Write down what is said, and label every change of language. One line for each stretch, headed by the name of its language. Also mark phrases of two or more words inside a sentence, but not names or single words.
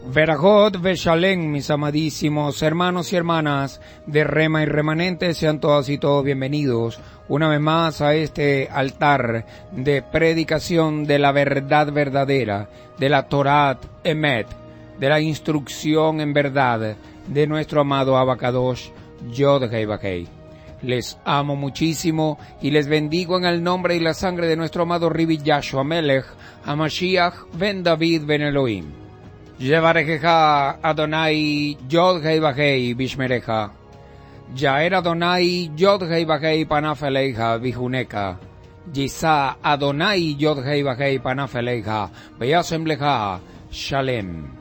Hebrew: ברכות בשלום,
Spanish: mis amadísimos hermanos y hermanas de Rema y Remanentes, sean todas y todos bienvenidos una vez más a este altar de predicación de la verdad verdadera, de la
Hebrew: תורת אמת,
Spanish: de la instrucción en verdad de nuestro amado Abacadosh Yod-Hei Vah-Hei. Les amo muchísimo y les bendigo en el nombre y la sangre de nuestro amado
Hebrew: רבי ישוע מלך, המשיח בן דוד בן אלוהים. יברכך אדוני יוד-הא ואו-הא וישמרך. יאר אדוני יוד-הא ואו-הא פניו אליך ויחנך. ישא אדוני יוד-הא ואו-הא פניו אליך וישם לך שלום.